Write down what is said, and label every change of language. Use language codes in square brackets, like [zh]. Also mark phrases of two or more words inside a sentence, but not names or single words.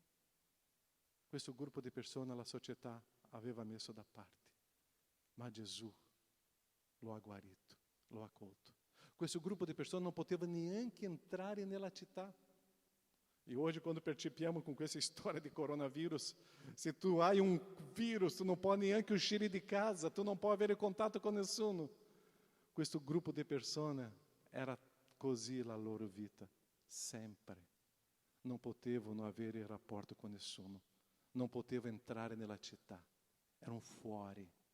[it] Questo gruppo di persone la società aveva messo da parte. Ma Gesù lo ha guarito, lo ha accolto. Questo gruppo di persone non poteva neanche entrare nella città. [pt] E hoje, quando [it] percepiamo com questa storia di coronavírus, se tu hai [pt] um vírus, tu não pode [it] neanche uscire di casa, tu non puoi avere contatto con nessuno. Questo gruppo di persone era così la loro vita, sempre. Non potevano avere rapporto con nessuno, non potevano entrare nella città, erano fuori.